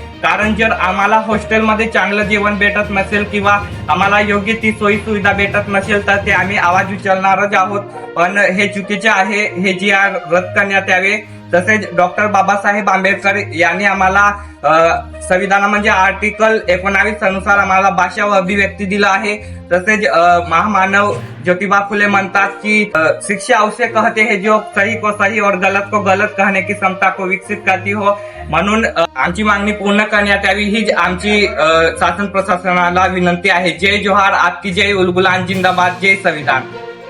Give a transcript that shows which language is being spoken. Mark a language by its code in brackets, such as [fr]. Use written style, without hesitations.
[mr] कारण जर आम्हाला हॉस्टेलमध्ये चांगलं जेवण भेटत नसेल किंवा आम्हाला योग्य ती सोयी सुविधा भेटत नसेल तर ते आम्ही आवाज उचलणारच आहोत। पण हे चुकीचे आहे, हे GR रद्द करण्यात यावे। तसेच डॉक्टर बाबासाहेब आंबेडकर यांनी आम्हाला संविधान म्हणजे आर्टिकल 19 अनुसार आम्हाला भाषा व अभिव्यक्ती दिला आहे। तसेच महामानव ज्योतिबा फुले म्हणतात की [hi] शिक्षा उसे कहते हैं जो सही को सही और गलत को गलत कहने की क्षमता को विकसित करती हो। [mr] म्हणून आमची मागणी पूर्ण करण्यात यावी ही आमची शासन प्रशासनाला विनंती आहे। जय जोहार, आपकी जय, उलगुलान जिंदाबाद, जय संविधान।